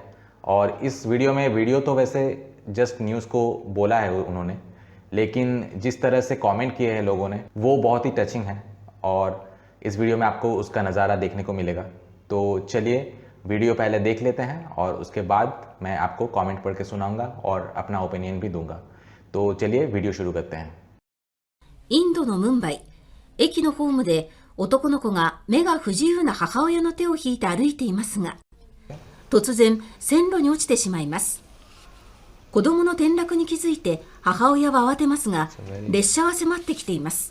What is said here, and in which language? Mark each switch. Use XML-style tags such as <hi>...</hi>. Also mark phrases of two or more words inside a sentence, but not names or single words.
<hi>और इस वीडियो तो वैसे जस्ट न्यूज़ को बोला है उन्होंने, लेकिन जिस तरह से कमेंट किए हैं लोगों ने वो बहुत ही टचिंग है और इस वीडियो में आपको उसका नज़ारा देखने को मिलेगा। तो चलिए वीडियो पहले देख लेते हैं और उसके बाद मैं आपको कमेंट पढ़ के सुनाऊंगा और अपना ओपिनियन भी दूंगा। तो चलिए वीडियो शुरू करते हैं।</hi> <ja>インドのムンバイ、駅のホームで男の子が目が不自由な母親の手を引いて歩いていますが、突然線路に落ちてしまいます。子供の転落に気づいて母親は慌てますが、列車は迫ってきています。</ja>